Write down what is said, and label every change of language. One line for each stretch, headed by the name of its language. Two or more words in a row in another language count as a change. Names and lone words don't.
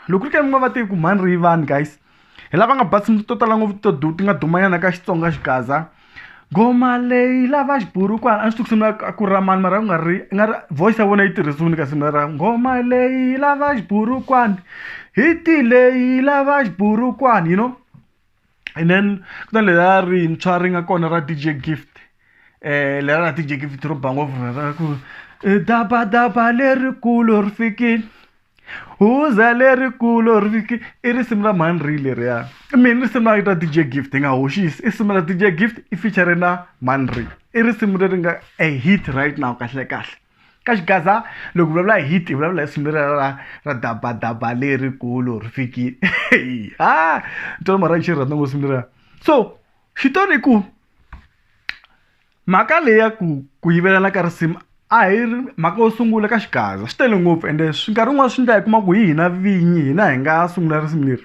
Tsonga: Loko ri ke mi nga va tivi ku Mhani i vanhu guys hi lava nga basi to tala ngopfu ti nga dumanyana ka Xitsonga Xikaza. Ngoma leyi lava xiburukwana a swi sungula ku ra mani mara nga ri voice ya vona yi tirhisiwile kasi mara ngoma leyi lava xiburukwana hiti leyi lava xiburukwana,
English: you know. And then
Tsonga: ku ta leya rintshwa ri nga kona ra DJ Gift leya ra DJ Gift ro ba ngopfu ku daba lerikulu ri fikile huza lerikulu ri fikile i risimu ra Mhani leriya. Mina risimu ra DJ Gift i nga hoxisi i risimu ra DJ Gift i feature na Mhani i risimu leri nga a
English: hit right now
Tsonga: kahle kahle ka Xikaza. Loko vulavula hi hit i vulavula hi risimu ra daba lerikulu ri fikile ntwana mara xi rhandza ngopfu risimu leriya. So xitori ku mhaka leya ku yivelana ka risimu a hi mhaka yo sungula ka Xikaza swi tele ngopfu ende nkarhi wun'wana swi endla hi kuma ku hi hina vinyi hina hi nga sungula risimu leri.